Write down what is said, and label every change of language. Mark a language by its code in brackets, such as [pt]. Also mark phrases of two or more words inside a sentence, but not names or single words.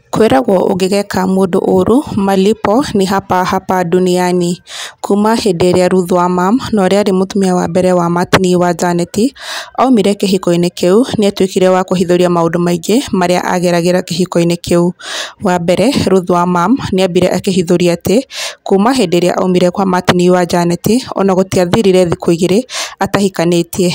[ki] Kwĩragwo ũngĩgeka mũndũ ũũru [sw] malipo ni hapa hapa duniani. [ki] Kuma hĩndĩ ĩrĩa Ruth Wamam na ũrĩa arĩ mũtumia wa mbere wa Martin wa Janet aumire kĩhiko-inĩ kĩu, nĩ atuĩkire wa kũhithũria maũndũ maingĩ marĩa ageragĩra kĩhiko-inĩ kĩu. Wa mbere, Ruth Wamam nĩ ambire akĩhithũria atĩ kuma hĩndĩ ĩrĩa aumire kwa Martin wa Janet, ona gũtiathirire thikũ igĩrĩ atahikanĩtie.